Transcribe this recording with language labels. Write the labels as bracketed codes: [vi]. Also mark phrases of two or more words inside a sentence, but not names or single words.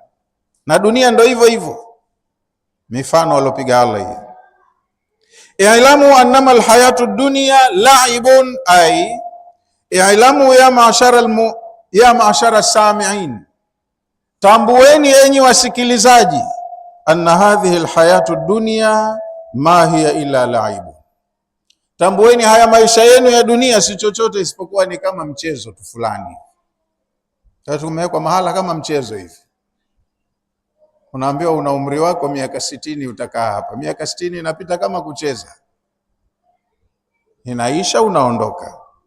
[sw] Na dunia ndo hivyo hivyo, mifano alopiga Allah hii. [ar] اعلموا أنما الحياة الدنيا لعب أي اعلموا يا معشر السامعين, [sw] tambueni enyi wasikilizaji, [ar] أن هذه الحياة الدنيا ما هي إلا لعب, [sw] tambueni haya maisha yenu ya dunia si chochote isipokuwa ni kama mchezo tu fulani. Sasa tumewekwa mahala kama mchezo hivi. Unaambiwa una umri wako miaka 60 utakaa hapa. Miaka 60 inapita kama kucheza, inaisha, unaondoka.